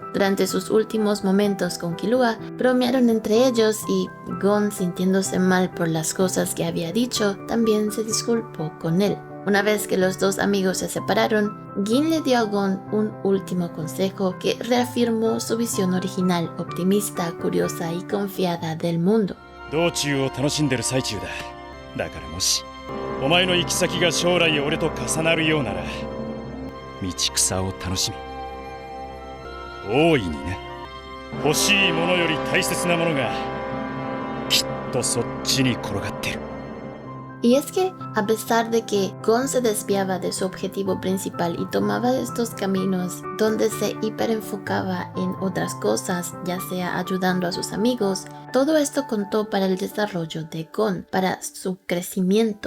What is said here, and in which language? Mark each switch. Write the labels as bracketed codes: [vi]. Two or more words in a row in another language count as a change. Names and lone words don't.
[es] Durante sus últimos momentos con Killua, bromearon entre ellos y Gon, sintiéndose mal por las cosas que había dicho, también se disculpó con él. Una vez que los dos amigos se separaron, Gin le dio a Gon un último consejo que reafirmó su visión original, optimista, curiosa y confiada del mundo. [ja] 道中を楽しんでる最中だ。だからもしお前の行き先が将来俺と重なるようなら、道草を楽しみ。大いにね。欲しいものより大切なものがきっとそっちに転がってる。 [es] Y es que, a pesar de que Gon se desviaba de su objetivo principal y tomaba estos caminos donde se hiperenfocaba en otras cosas, ya sea ayudando a sus amigos, todo esto contó para el desarrollo de Gon, para su crecimiento.